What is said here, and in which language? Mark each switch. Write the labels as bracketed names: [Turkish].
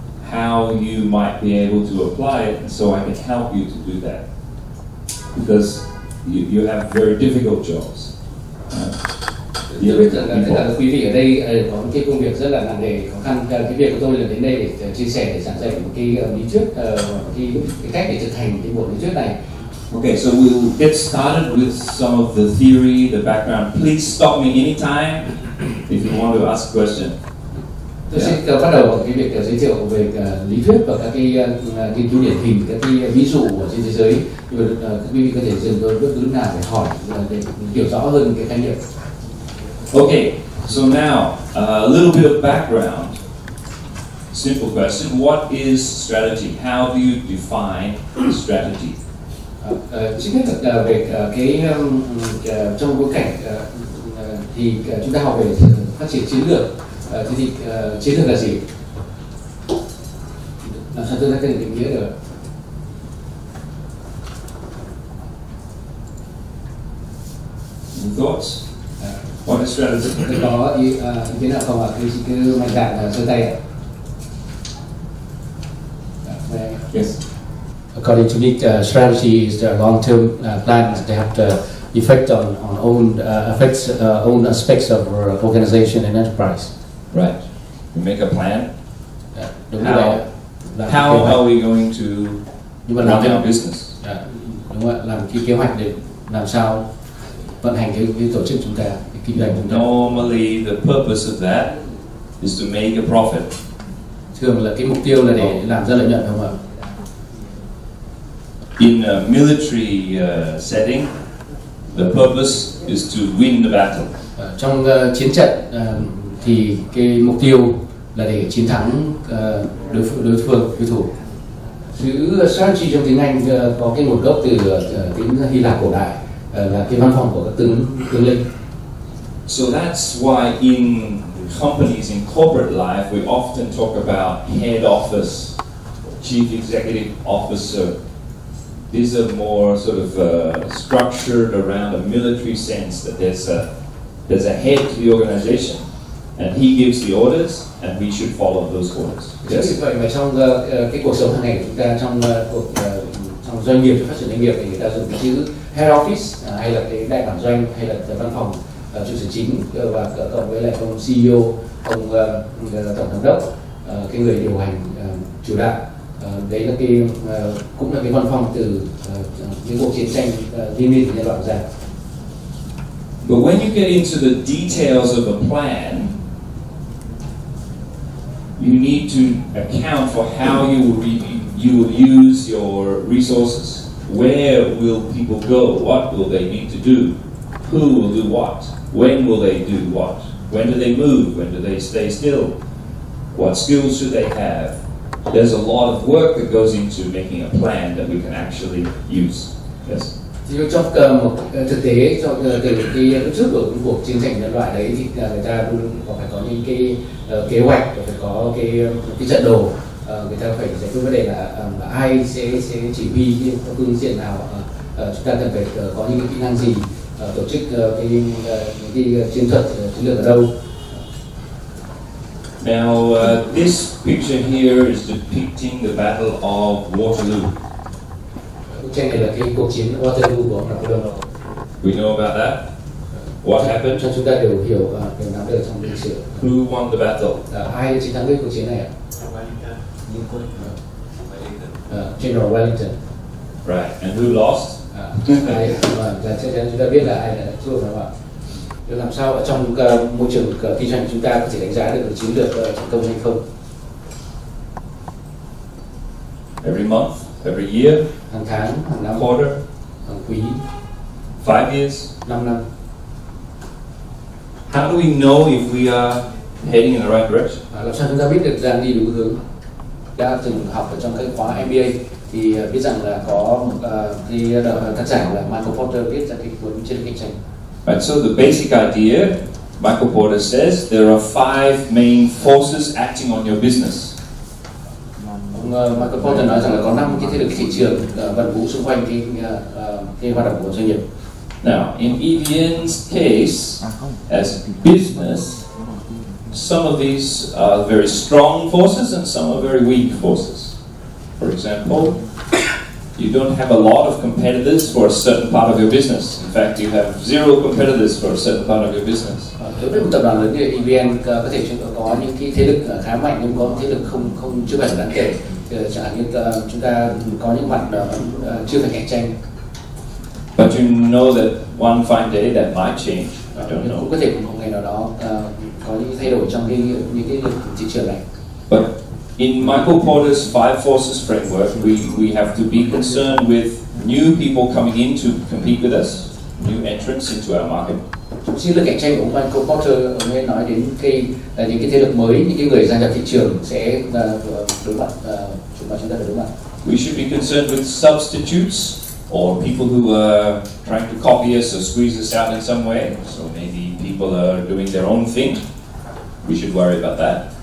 [English] How you might be able to apply it, and so I can help you to do that, because you have very difficult jobs. [Vietnamese] Tôi biết rằng tất cả các quý vị ở đây có một cái công việc rất là nặng nề, khó khăn. Cái việc của tôi là đến đây để chia sẻ, để giảng dạy một cái lý thuyết, cái cách để thực hành cái bộ lý thuyết này. [English] Okay, so we'll get started with some of the theory, the background. Please stop me anytime if you want to ask a question. [Vietnamese] Tôi sẽ bắt đầu bằng cái việc giới thiệu về lý thuyết và các cái nghiên cứu điển hình, các cái ví dụ ở trên thế giới. Nhưng mà các quý vị có thể dừng tôi bất cứ lúc nào để hỏi để hiểu rõ hơn cái khái niệm. [English] Okay, so now a little bit of background. Simple question: what is strategy? How do you define strategy? [Vietnamese] Trước hết là về cái trong bối cảnh thì chúng ta học về phát triển chiến lược. Thế thì chiến lược là gì? Làm sao tôi đã có thể định nghĩa được? [English] Any thoughts? What is strategy? [Vietnamese] Có ý kiến nào không ạ? Cứ mạnh dạn giơ tay ạ. [English] Yes. According to me, strategy is the long-term plan that have the effect on own aspects of organization and enterprise. Right. We make a plan. [Vietnamese] Đúng như vậy. [English] How are we going to run our business? [Vietnamese] Đúng rồi, làm cái kế hoạch để làm sao vận hành cái tổ chức chúng ta, cái kinh doanh chúng ta. [English] Normally, the purpose of that is to make a profit. [Vietnamese] Thường là cái mục tiêu là để làm ra lợi nhuận, không ạ? [English] In a military setting, the purpose is to win the battle. [Vietnamese] Trong chiến trận thì cái mục tiêu là để chiến thắng đối thủ. Chữ strategy trong tiếng Anh có cái nguồn gốc từ tiếng Hy Lạp cổ đại, là cái văn phòng của các tướng lĩnh. [English] So that's why in companies, in corporate life, we often talk about head office, chief executive officer. These are more sort of structured around a military sense, that there's a head to the organization, and he gives the orders, and we should follow those orders. Yes. [Vietnamese] Vì vậy mà trong cái cuộc sống hàng ngày của chúng ta, trong doanh nghiệp, phát triển doanh nghiệp, thì người ta dùng cái chữ head office, hay là cái đại bản doanh, hay là văn phòng trụ sở chính, và cộng với lại ông CEO, ông tổng giám đốc, cái người điều hành chủ đạo. Đấy là cái cũng là cái văn phòng từ những cuộc chiến tranh liên miên của nhân loại ra. [English] But when you get into the details of a plan, you need to account for how you will use your resources. Where will people go? What will they need to do? Who will do what? When will they do what? When do they move? When do they stay still? What skills should they have? There's a lot of work that goes into making a plan that we can actually use. Yes. [Vietnamese] Trong một thực tế, từ cái lúc trước của cuộc chiến tranh nhân loại đấy, thì người ta luôn phải có những cái kế hoạch, phải có cái trận đồ, người ta phải giải quyết vấn đề là ai sẽ chỉ huy cái phương diện nào, chúng ta cần phải có những cái kỹ năng gì, tổ chức cái chiến thuật chiến lược ở đâu. [English] Now, this picture here is depicting the Battle of Waterloo. [Vietnamese] Bức tranh này là cái cuộc chiến Waterloo của Napoleon. [English] We know about that. What happened? [Vietnamese] Cho chúng ta đều hiểu, đều nắm được trong lịch sử. [English] Who won the battle? [Vietnamese] Ai chiến thắng cái cuộc chiến này ạ? [English] General Wellington. Right. And who lost? [Vietnamese] Chắc chắn chúng ta biết là ai đã thua, phải không ạ? Làm sao ở trong môi trường kinh doanh chúng ta có thể đánh giá được chiến lược thành công hay không? [English] Every month, every year, [Vietnamese] hàng tháng, hàng năm, [English] quarter, [Vietnamese] hàng quý, [English] 5 years, [Vietnamese] 5 năm. [English] How do we know if we are heading in the right direction? [Vietnamese] Làm sao chúng ta biết được đang đi đúng hướng? Đã từng học ở trong cái khóa MBA thì biết rằng là có cái tác giả là Michael Porter viết ra cái cuốn Chiến lược kinh doanh. [English] Right, so the basic idea, Michael Porter says, there are 5 main forces acting on your business. [Vietnamese] Michael Porter nói rằng là có 5 cái thế lực thị trường vận vũ xung quanh cái hoạt động của doanh nghiệp. [English] Now, in EVN's case, as a business, some of these are very strong forces and some are very weak forces. For example, you don't have a lot of competitors for a certain part of your business. In fact, you have 0 competitors for a certain part of your business. [Vietnamese] Đối với một tập đoàn lớn như EVN có thể có những cái thế lực khá mạnh nhưng có thế lực không chưa phải đáng kể. Chẳng hạn như chúng ta có những mặt chưa phải cạnh tranh. [English] But you know that one fine day that might change. I don't know. [Vietnamese] Cũng có thể một ngày nào đó có những thay đổi trong những cái thị trường này. [English] But in Michael Porter's Five Forces framework, we have to be concerned with new people coming in to compete with us, new entrants into our market. [Vietnamese] Chiến lược cạnh tranh của ông Michael Porter, ông ấy nói đến những cái thế lực mới, những cái người gia nhập thị trường sẽ đối mặt, chúng ta phải đối mặt. [English] We should be concerned with substitutes or people who are trying to copy us or squeeze us out in some way. So maybe people are doing their own thing. We should worry about that.